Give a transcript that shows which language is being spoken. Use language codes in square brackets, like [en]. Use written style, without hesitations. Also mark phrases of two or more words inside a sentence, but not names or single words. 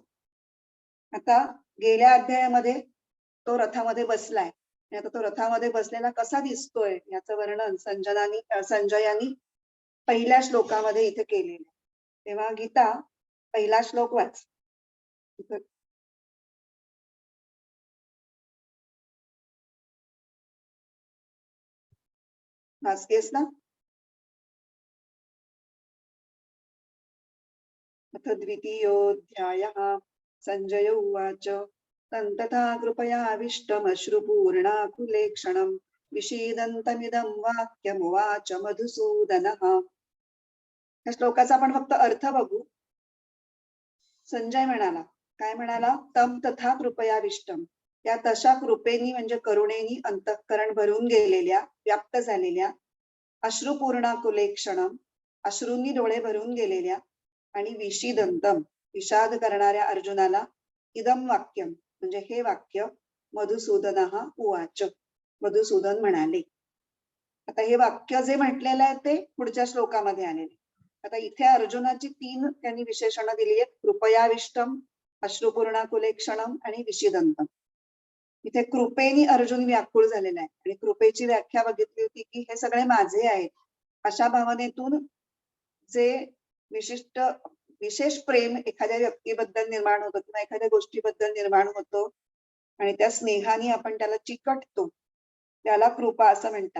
[mr] आता गेल्या अध्यायामध्ये तो रथामध्ये बसलाय आणि आता तो रथामध्ये बसलेला कसा दिसतोय याचं वर्णन संजयानी पहिल्या श्लोकामध्ये इथे केलेलं. तेव्हा गीता पहिला श्लोक वाच. वाचतेस ना? [sa] अथ द्वितीयोऽध्यायः. संजय उवाच तन्तथा कृपयाविष्टमश्रुपूर्णाकुलेक्षणं विषीदन्तमिदं वाक्यमुवाच मधुसूदनः. [mr] या श्लोकाचा आपण फक्त अर्थ बघू. संजय म्हणाला, काय म्हणाला? [sa] तम तथा कृपयाविष्टम, [mr] त्या तशा कृपेनी म्हणजे करुणेनी अंतःकरण भरून गेलेल्या, व्याप्त झालेल्या, अश्रुपूर्णाकुलेक्षणम, अश्रूंनी डोळे भरून गेलेल्या, आणि विषीदंतम, विषाद करणाऱ्या अर्जुनाला, [sa] इदम वाक्यम [mr] म्हणजे हे वाक्य, [sa] मधुसूदनः उवाच, [mr] मधुसूदन म्हणाले. आता हे वाक्य जे म्हटलेलं आहे ते पुढच्या श्लोकामध्ये आलेले. आता इथे अर्जुनाची 3 त्यांनी विशेषणं दिली आहेत. [sa] कृपयाविष्टम, अश्रुपूर्णाकुलेक्षणम आणि विषीदंतम. [mr] इथे कृपेनी अर्जुन व्याकुळ झालेला आहे आणि कृपेची व्याख्या बघितली होती की हे सगळे माझे आहेत अशा भावनेतून जे विशेष प्रेम एखाद्या व्यक्तीबद्दल निर्माण होतं किंवा एखाद्या गोष्टीबद्दल निर्माण होतो आणि त्या स्नेहाने आपण त्याला चिकटतो, त्याला कृपा असं म्हणतात.